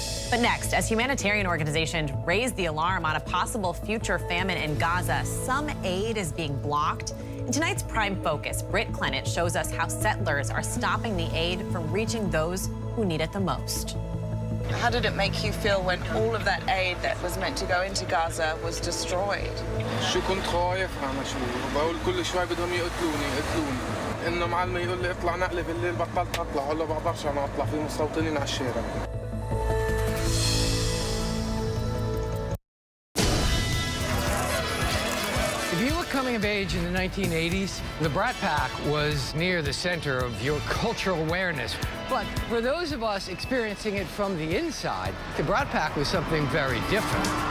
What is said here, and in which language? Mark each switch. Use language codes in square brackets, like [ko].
[en] But next, as humanitarian organizations raise the alarm on a possible future famine in Gaza, some aid is being blocked. In tonight's Prime Focus, Britt Clennett shows us how settlers are stopping the aid from reaching those who need it the most. How did it make you feel when all of that aid that was meant to go into Gaza was destroyed? [ar] شو كنت خايف أنا شو بقول كل شوي بدهم يقتلوني إنه معلم يقول لي اطلع نقلة بالليل بطلت أطلع ولا بقدرش أنا أطلع في مستوطنين على الشارع. [en] If you were coming of age in the 1980s, the Brat Pack was near the center of your cultural awareness. But for those of us experiencing it from the inside, the Brat Pack was something very different.